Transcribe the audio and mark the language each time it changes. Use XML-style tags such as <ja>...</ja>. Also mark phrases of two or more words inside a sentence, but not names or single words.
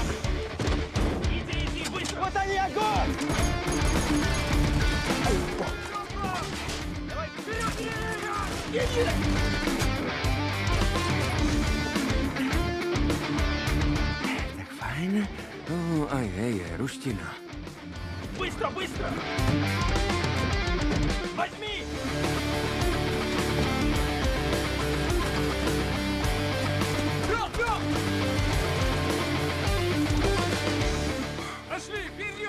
<ru>Вот они, огонь! Давай, вперед!</ru> <cs>Tak fajn. A je, ruština.</cs> <ru>Быстро, быстро! Возьми! Вперед, вперед! Пошли, вперед!</ru>